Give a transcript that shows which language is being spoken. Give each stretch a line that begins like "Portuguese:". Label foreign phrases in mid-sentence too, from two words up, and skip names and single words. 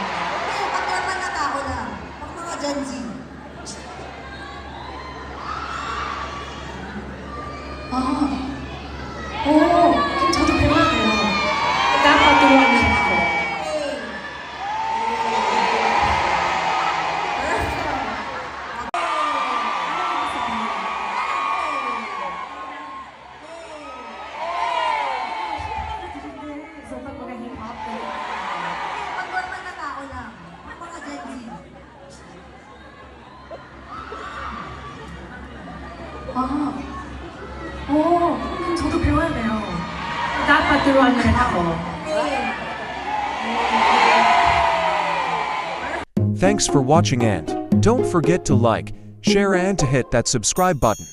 Filipino: Pag normal na tao lang. Pag mga Gen Z.
Korean: 저도 배워야 돼요.
Filipino: 다pat turuan niyo ako. So pag mga hip-hop, Pag normal na tao lang. Pag mga Gen Z.
Korean: 그럼 저도 배워야 돼요.
Filipino: 다pat turuan niyo rin ako.
English: Thanks for watching and don't forget to like, share and to hit that subscribe button.